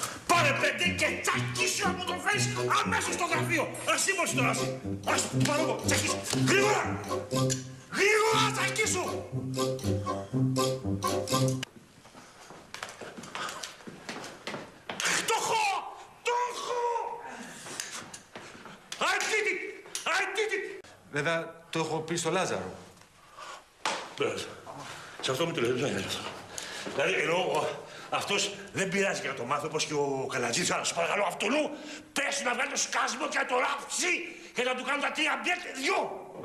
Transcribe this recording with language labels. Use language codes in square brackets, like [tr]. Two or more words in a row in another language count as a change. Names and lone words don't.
[el] Πάρε πέντε και τσακίσου να μου το φέρεις αμέσως στο γραφείο! Ας είμαστε τώρα! Ας το πάρω εγώ! Τσακίσου! Γρήγορα! Γρήγορα τσακίσου! Το έχω! Το έχω! [en] I did it! I did it! [el] Βέβαια το έχω πει στο Λάζαρο. Πέρασε. Σε αυτό μου το λέει, δεν είναι αυτό. Δηλαδή, εννοώ, αυτός δεν πειράζει και να το μάθει όπως και ο Καλατζής, αλλά σου παρακαλώ, αυτονού πες να βγάλει το σκάσιμο και να το ράψει και να του κάνουν τα 3 μπιέτ 2.